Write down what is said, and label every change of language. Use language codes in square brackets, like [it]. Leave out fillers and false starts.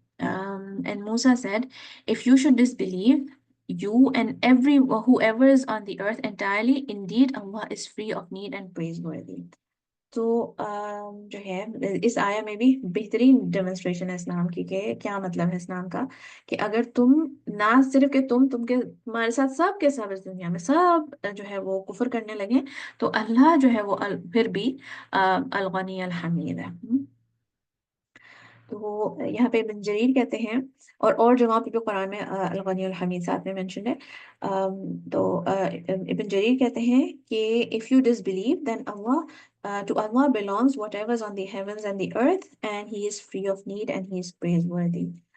[en] And Musa said, if you should disbelieve, you and whoever is on the earth entirely, indeed Allah is free of need and praiseworthy. [ur] تو جو ہے اس آیا میں بھی بہترین demonstration ہے اس نام کی، کہ کیا مطلب ہے اس نام کا، کہ اگر تم نہ صرف کہ تم کے تمہارے ساتھ سب کے سب اس دنیا میں سب جو ہے وہ کفر کرنے لگے، تو اللہ جو ہے وہ پھر بھی الغنی الحمید ہے. تو یہاں پہ ابن جریر کہتے ہیں، اور جگہوں پہ بھی قرآن میں الغنی الحمید ساتھ میں مینشن ہے. تو ابن جریر کہتے ہیں کہ [en] if you disbelieve then to Allah belongs whatever is on the heavens and the earth, and he is free of need and he is praiseworthy.